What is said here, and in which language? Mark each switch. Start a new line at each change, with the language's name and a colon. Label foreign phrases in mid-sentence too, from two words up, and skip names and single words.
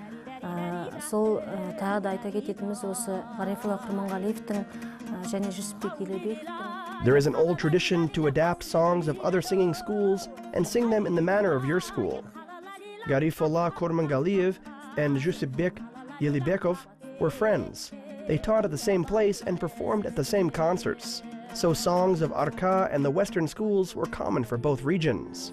Kazakh: Сол тағы да айта кететініміз осы Ғарифолла Құрманғалиевтің және Жібек Елебековтің.
English: There is an old tradition to adapt songs of other singing schools and sing them in the manner of your school. Garifullah Kurmangaliev and Jibek Yelibekov were friends. They taught at the same place and performed at the same concerts. So songs of Arka and the Western schools were common for both regions.